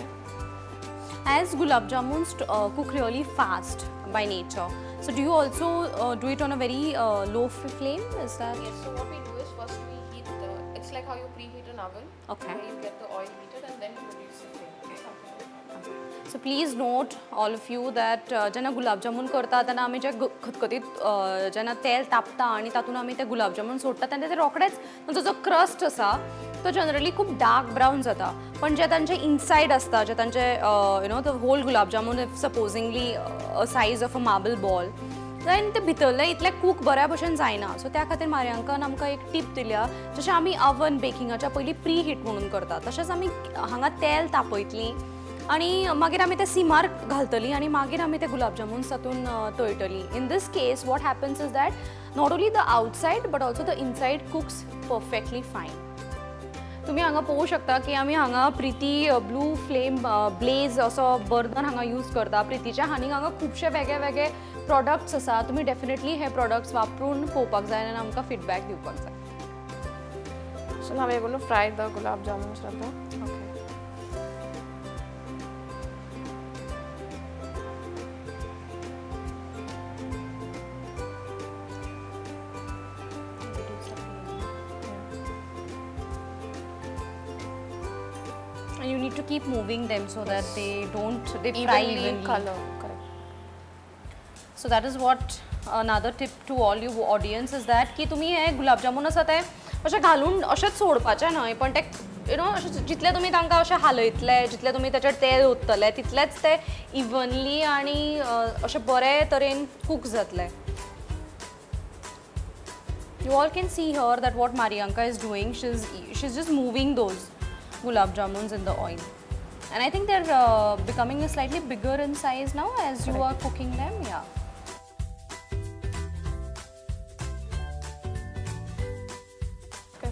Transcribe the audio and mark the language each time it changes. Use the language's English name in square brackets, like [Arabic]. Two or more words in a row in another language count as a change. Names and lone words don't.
[English] As gulab jamuns cook really fast by nature, so do you also do it on a very low flame? Is that? Yes. So what we do is first we heat it's like how you preheat an oven. Okay. Where you get the oil heated and then you reduce the flame. So please note, all of you, that [Konkani] जेन्ना गुलाब जामुन करता तेन्ना आमी जे खतखतीत जेन्ना तेल तापता आनी तातूंत आमी ते गुलाब जामुन सोडटा तेन्ना ते रोखडेच जो क्रस्ट आसा तो जनरली खूप डार्क ब्राऊन जाता पण जे तांचे इनसाइड असता जे तांचे [English] you know the whole gulab jamun if supposingly a size of a marble ball then [Konkani] ते भितरले इतले कूक बऱ्या भशेन जायना सो त्या खातीर मारियांकान आमकां एक टीप दिल्या जशें आमी अवन बेकिंगाच्या पयलीं [English] pre heat [Konkani] म्हणून करता तशेंच आमी हांगा तेल तापयतलीं आणि मागीर आमी ते सिमार घालतलीं आणि मागीर आमी ते गुलाब जामून तातून तळटलीं [English] in this case what happens is that not only the outside but also the inside cooks perfectly fine [Konkani] तुम्ही हांगा पळोवंक शकता की आमी हांगा प्रिती ब्लू फ्लेम ब्लेज असो बर्नर हांगा यूज करता प्रितीच्या हांनी हांगा खुबशे वेगळे वेगळे प्रॉडक्ट्स आसा तुम्ही डेफिनेटली हे प्रॉडक्ट्स वापरून पळोवपाक जाय आनी आमकां फीडबॅक दिवपाक जाय [English] So now we are going to fry the gulab jamun Shraddha. ओके And you need to keep moving them so that they fry evenly. Color, correct. So that is what another tip to all you audience is that [Konkani] की तुम्ही हे गुलाब जामुन आसा ते अशें घालून अशेंच सोडपाचें न्हय पण ते [English] you know [Konkani] जितले तुमी तांकां अशें हालयतले जितले तुमी ताचेर तेल ओततले तितलेच ते इवनली आनी अशें बरे तरेन कूक जातले [English] You all can see here that what Marianka is doing. She's just moving those gulab jamuns in the oil, and I think they're becoming a slightly bigger in size now as you are cooking them. Yeah. Okay.